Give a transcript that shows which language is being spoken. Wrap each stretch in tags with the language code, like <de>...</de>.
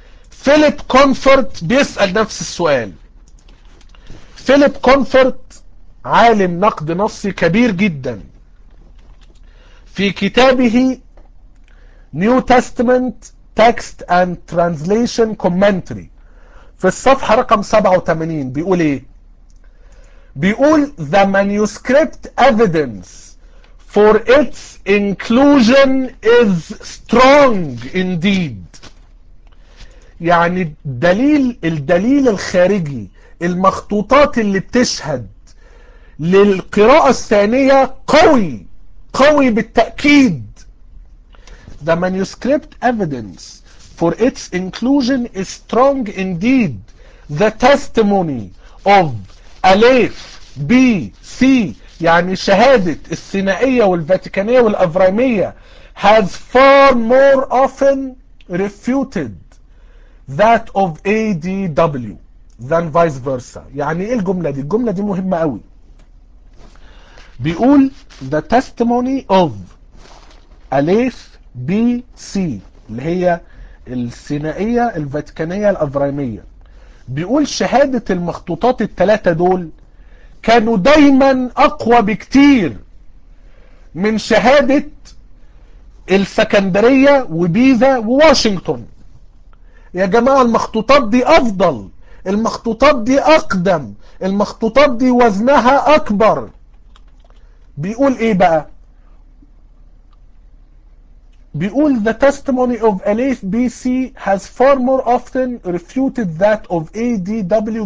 <ar>فيليب كونفورت بيسأل نفس السؤال. فيليب كونفورت عالم نقد نصي كبير جدا، في كتابه نيو تستمنت Text and Translation Commentary في الصفحة رقم 87 بيقول ايه؟ بيقول</ar> <en>The manuscript evidence for its inclusion is strong indeed.</en> <ar>يعني الدليل الخارجي، المخطوطات اللي بتشهد للقراءة الثانية قوي قوي بالتأكيد.</ar> <en>The manuscript evidence for its inclusion is strong indeed. The testimony of Aleph, B, C,</en> <ar>يعني شهادة الثنائية والفاتيكانية والأفرامية</ar> <en>has far more often refuted that of ADW than vice versa.</en> <ar>يعني إيه الجملة دي؟ الجملة دي مهمة قوي. بيقول</ar> <en>The testimony of Aleph B, C</en> <ar>اللي هي السينائية الفاتيكانية الأفرامية، بيقول شهادة المخطوطات الثلاثة دول كانوا دايما أقوى بكتير من شهادة السكندرية وبيزا وواشنطن. يا جماعة المخطوطات دي أفضل، المخطوطات دي أقدم، المخطوطات دي وزنها أكبر. بيقول إيه بقى؟ بيقول</ar> <en>the testimony of Aleph B.C. has far more often refuted that of A.D.W.</en>